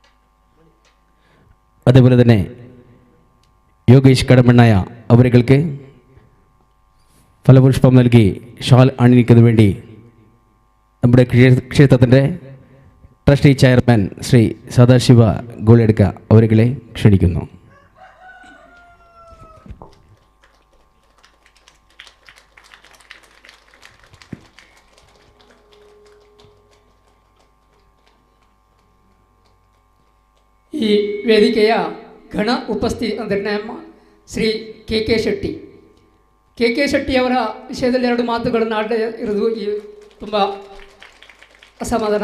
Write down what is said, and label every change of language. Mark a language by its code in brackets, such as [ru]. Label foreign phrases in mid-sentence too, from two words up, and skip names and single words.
[ml] തന്നെ യോഗേഷ് കടമണ്ണായ അവർക്ക് ഫലപുഷ്പം നൽകി ഷാൾ അണിയിക്കുന്നതിന് വേണ്ടി നമ്മുടെ ക്ഷേത്രത്തിൻ്റെ ട്രസ്റ്റി ചെയർമാൻ ശ്രീ സദാശിവ ഗോളിയെടുക്ക അവരെ ക്ഷണിക്കുന്നു. [kn] ಈ ವೇದಿಕೆಯ ಘನ ಉಪಸ್ಥಿತಿ ಅಂದರೆ ಶ್ರೀ ಕೆ ಕೆ ಶೆಟ್ಟಿಯವರ ವಿಷಯದಲ್ಲಿ 2 ಮಾತುಗಳನ್ನು ಆಡಲೇ ಇರೋದು ಈ ತುಂಬ ಅಸಮಾಧಾನ.